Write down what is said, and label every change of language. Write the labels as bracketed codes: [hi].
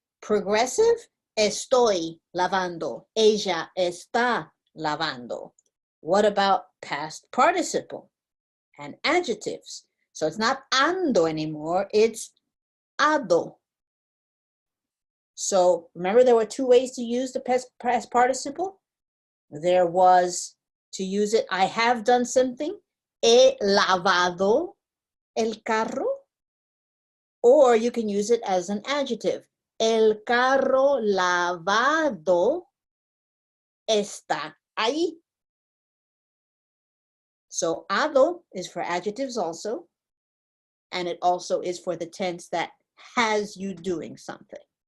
[es] Progressive, estoy lavando. Ella está lavando. [en] What about past participle and adjectives? So it's not ando anymore, it's ado. So remember there were two ways to use the past participle? There was to use it, I have done something, [es] he lavado el carro, [en] or you can use it as an adjective. [es] El carro lavado está ahí. [en] So ado is for adjectives also, and it also is for the tense that has you doing something.